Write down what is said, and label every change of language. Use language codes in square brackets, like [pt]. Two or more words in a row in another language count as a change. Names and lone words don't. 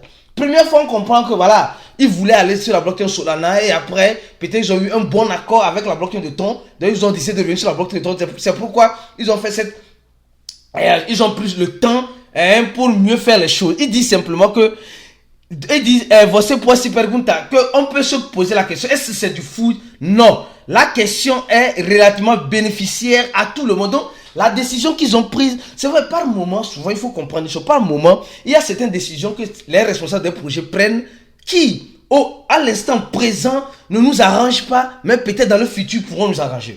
[fr] Première fois, on comprend que voilà, ils voulaient aller sur la blockchain Solana et après, peut-être ils ont eu un bon accord avec la blockchain de Ton. Donc, ils ont décidé de revenir sur la blockchain de Ton. C'est pourquoi ils ont fait cette... Ils ont pris le temps pour mieux faire les choses. Ils disent simplement que... Ils disent, [pt] você pode se perguntar, [fr] qu'on peut se poser la question, est-ce que c'est du foot? Non. La question est relativement bénéficiaire à tout le monde. Donc, la décision qu'ils ont prise, c'est vrai, par moment, souvent, il faut comprendre les choses. Par moment, il y a certaines décisions que les responsables des projets prennent qui, à l'instant présent, ne nous arrangent pas, mais peut-être dans le futur pourront nous arranger.